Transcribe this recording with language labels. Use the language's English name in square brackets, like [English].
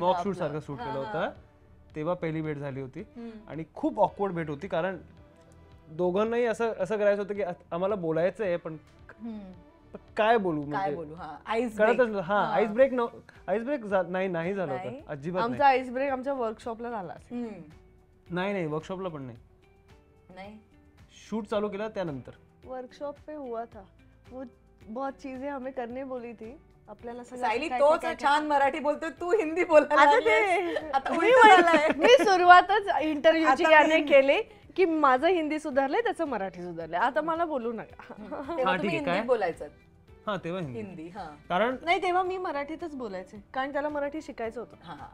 [Marathi] Mock shoot सारखं shoot केलं होतं. तेव्हा पहिली भेट झाली होती आणि खूप ऑकवर्ड भेट होती, कारण दोघांनाही असं करायचं होतं की आम्हाला बोलायचं आहे, पण काय बोलू, काय बोलू. हा, आईस कळतच. हा, आईस ब्रेक नाही झालं होतं अजिबात. आमचा आईस ब्रेक आमच्या वर्कशॉपला झाला. नाही वर्कशॉपला पण नाही, शूट चालू केला त्यानंतर. [Hindi] वर्कशॉप पे हुआ था वो, बहुत चीजें हमें करने बोली थी [Marathi] आपल्याला. सायली तोच छान मराठी बोलतोय, तू हिंदी बोलायला मी सुरुवातच इंटरव्ह्यूची याने केली की माझं हिंदी सुधारलंय, त्याचं मराठी सुधारलंय, आता मला बोलू नका. हिंदी बोलायचं. हा तेव्हा हिंदी. कारण नाही तेव्हा मी मराठीतच बोलायचे, कारण त्याला मराठी शिकायचं होतं.